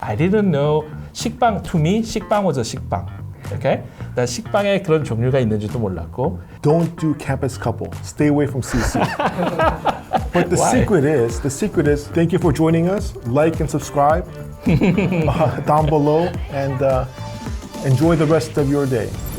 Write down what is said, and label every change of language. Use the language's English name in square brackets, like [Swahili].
[English] I didn't know 식빵, to me 식빵 was a 식빵. Okay? [Korean] 난 식빵에 그런 종류가 있는지도 몰랐고. [English] Don't do campus couple. Stay away from CC. But the Why? secret is, thank you for joining us. Like and subscribe down below and enjoy the rest of your day.